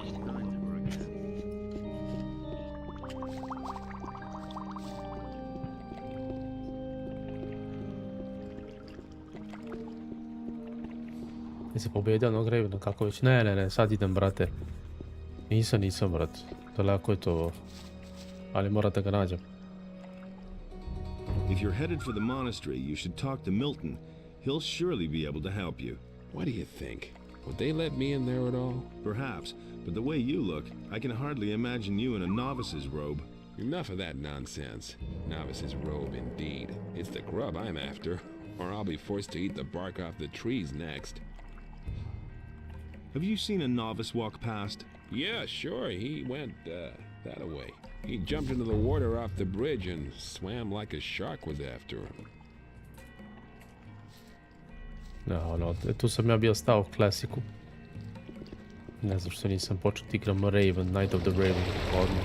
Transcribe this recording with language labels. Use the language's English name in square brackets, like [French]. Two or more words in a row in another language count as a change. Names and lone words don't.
[Serbian] Jesi pobjedio onog Ravena, kako već? Ne, sad idem, brate. Nisam, brate. Daleko je to. Ali moram da ga nađem. [English] If you're headed for the monastery, you should talk to Milton. He'll surely be able to help you. What do you think? Would they let me in there at all? Perhaps, but the way you look, I can hardly imagine you in a novice's robe. Enough of that nonsense. Novice's robe, indeed. It's the grub I'm after, or I'll be forced to eat the bark off the trees next. Have you seen a novice walk past? Yeah, sure, he went, that away. He jumped into the water off the bridge and swam like a shark was after him. No, [Serbian] tu sam ja bio stao u klasiku. Ne znam što nisam počeo da igram Raven, Night of the Raven. Odmah.